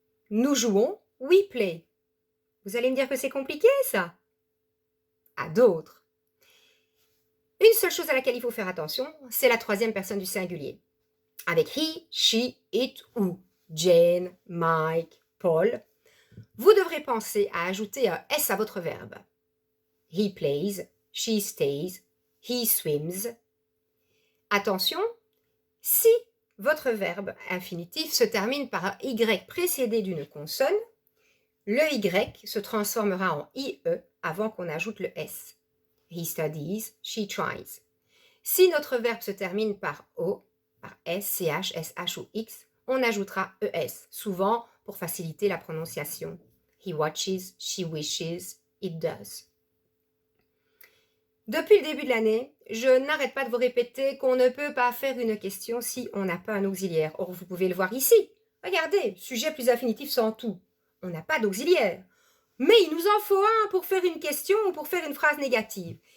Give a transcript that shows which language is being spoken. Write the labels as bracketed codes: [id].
[fr] Nous jouons, we play. Vous allez me dire que c'est compliqué, ça? À d'autres. Une seule chose à laquelle il faut faire attention, c'est la troisième personne du singulier. Avec he, she, it ou Jane, Mike, Paul, vous devrez penser à ajouter un S à votre verbe. [en] He plays, she stays, he swims. [fr] Attention, si votre verbe infinitif se termine par un Y précédé d'une consonne, le Y se transformera en IE avant qu'on ajoute le S. He studies, she tries. Si notre verbe se termine par O, par S, CH, SH ou X, on ajoutera ES, souvent pour faciliter la prononciation. [en] He watches, she wishes, it does. [fr] Depuis le début de l'année, je n'arrête pas de vous répéter qu'on ne peut pas faire une question si on n'a pas un auxiliaire. Or, vous pouvez le voir ici. Regardez, sujet plus infinitif sans tout. On n'a pas d'auxiliaire. Mais il nous en faut un pour faire une question ou pour faire une phrase négative.